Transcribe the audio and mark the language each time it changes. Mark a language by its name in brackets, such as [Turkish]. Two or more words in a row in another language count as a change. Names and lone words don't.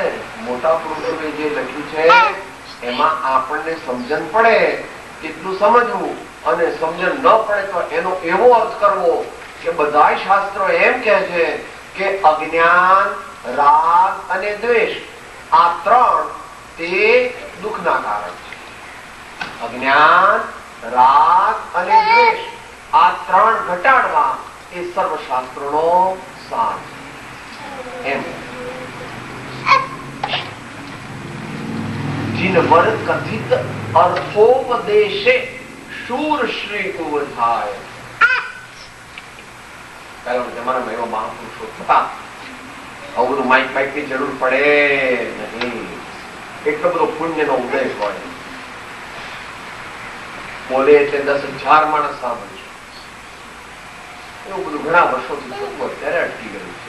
[Gujarati] મોટા પુરુષોએ જે લખ્યું છે એમાં આપણને સમજણ પડે કેટલું સમજવું અને સમજણ ન પડે તો એનો એવો અર્થ કરવો કે બધા શાસ્ત્રો એમ કહે છે કે અજ્ઞાન, રાગ અને દ્વેષ આ ત્રણ તે દુઃખના કારણ છે. અજ્ઞાન, રાગ અને દ્વેષ આ ત્રણ ઘટાડવા એ સર્વશાસ્ત્રોનો સાર છે. એમ જિનવર કથિત અર્થોપદેશે શૂર શ્રી ઉપજાય. પહેલા જમાનામાં એવા મહાપુરુષો હતા, આવું બધું [English] mic bike [Gujarati] ની જરૂર પડે નહીં. એટલો બધો પુણ્યનો ઉદય હોય, બોલે એટલે 10,000 માણસ સાંભળશે. એવું બધું ઘણા વર્ષોથી થતું અત્યારે અટકી ગયું છે.